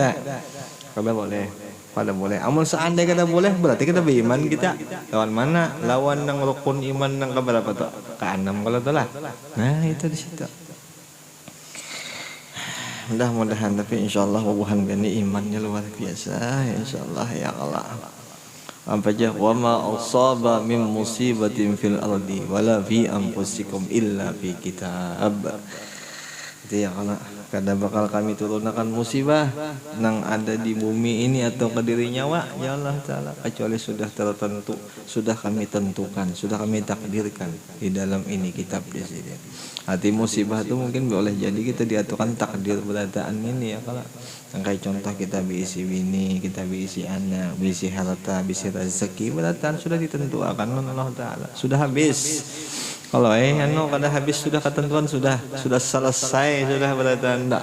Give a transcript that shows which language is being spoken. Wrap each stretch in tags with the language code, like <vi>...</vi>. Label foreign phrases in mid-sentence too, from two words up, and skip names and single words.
<bjn>Amun seandainya kada boleh berarti kita beriman kita. Lawan mana? Lawan nang rukun iman nang keberapa tuh? Ke-6 kalau tuh lah. Nah itu di situ. Mudah-mudahan tapi insyaallah wuhan gani imannya luar biasa insyaallah ya Allah. Apa aja</bjn> <ar>وما أصاب من مصيبة في الأرض ولا في أنفسكم إلا في كتاب.</ar> <bjn>Itu ya kalau kada bakal kami turunkan musibah nang ada di bumi ini atau ke diri nyawa ya Allah Ta'ala kecuali sudah tertentu, sudah kami tentukan, sudah kami takdirkan di dalam ini kitab di sini. Hati musibah itu mungkin boleh jadi kita diaturkan takdir berataan ini ya kalau kayak contoh kita berisi bini, kita berisi anak, berisi harta, berisi rezeki berataan sudah ditentukan Allah Ta'ala, sudah habis. Kalau kada habis sudah ketentuan sudah selesai sudah berataan enggak.</bjn>